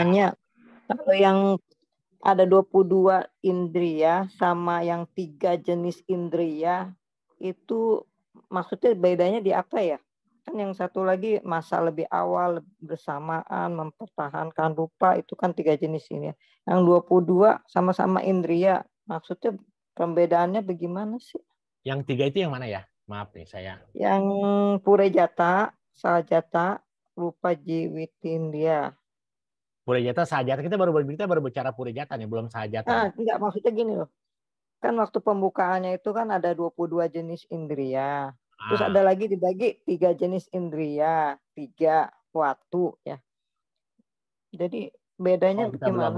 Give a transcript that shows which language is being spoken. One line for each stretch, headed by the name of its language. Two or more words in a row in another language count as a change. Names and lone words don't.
Indonesian: nanya, kalau yang ada 22 indria sama yang 3 jenis indria, itu maksudnya bedanya di apa ya? Kan yang satu lagi masa lebih awal, bersamaan, mempertahankan rupa, itu kan 3 jenis ini. Yang 22 sama-sama indria, maksudnya pembedaannya bagaimana sih? Yang 3 itu yang mana ya? Maaf nih saya. Yang
Pali: purejata, sajata, rupa jiwitindria.
Indonesian: Purejata Sahajata kita baru bicara Purejata nih, belum Sahajata. Enggak, maksudnya gini loh. Kan waktu pembukaannya itu kan ada 22 jenis indria. Terus ada lagi dibagi 3 jenis indria, 3 waktu ya. Jadi bedanya gimana